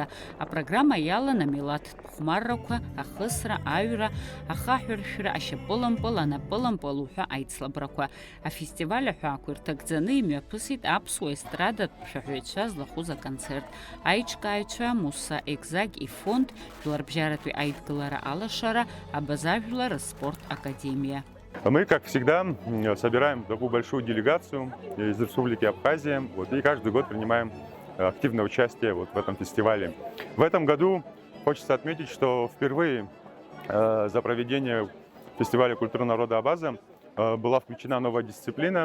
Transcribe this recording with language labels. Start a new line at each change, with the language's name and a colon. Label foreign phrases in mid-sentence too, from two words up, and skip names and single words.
Abkhazian: Апрограмма иалан амилаҭтә хәмаррақәа, ахысра, аҩра, ахаҳәыршәра, ашьапылампыл, анапылампыл уҳәа аицлабрақәа. Афестиваль аҳәаақәа ирҭагӡаны имҩаԥысит аԥсуа естрадатә шәаҳәаҩцәа злахәыз аконцерт. Аиҿкааҩцәа Муса Екзаг ифонд, Жәларбжьаратәи аидгылара алашара, Абазажәлар спорт академия.
Russian: Мы, как всегда, собираем такую большую делегацию из Республики Абхазия, и каждый год принимаем активное участие в этом фестивале. В этом году хочется отметить, что впервые за проведение фестиваля культуры народа Абаза была включена новая дисциплина.